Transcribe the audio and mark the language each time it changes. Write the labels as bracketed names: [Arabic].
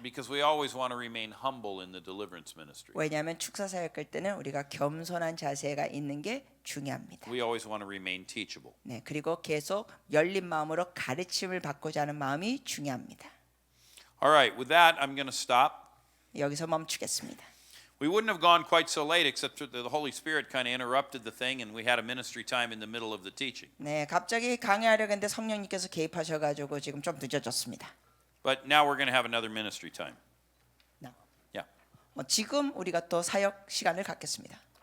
[English] Because we always want to remain humble in the deliverance ministry. [Korean] 왜냐하면 축사 사역할 때는 우리가 겸손한 자세가 있는 게 중요합니다. [English] We always want to remain teachable. [Korean] 네, 그리고 계속 열린 마음으로 가르침을 받고자 하는 마음이 중요합니다. [English] All right, with that, I'm going to stop. [Korean] 여기서 멈추겠습니다. [English] We wouldn't have gone quite so late except that the Holy Spirit kind of interrupted the thing and we had a ministry time in the middle of the teaching. [Korean] 네, 갑자기 강의하려고 했는데 성령님께서 개입하셔가지고 지금 좀 늦어졌습니다. [English] But now we're going to have another ministry time. [Korean] 네. [English] Yeah. [Korean] 지금 우리가 또 사역 시간을 갖겠습니다.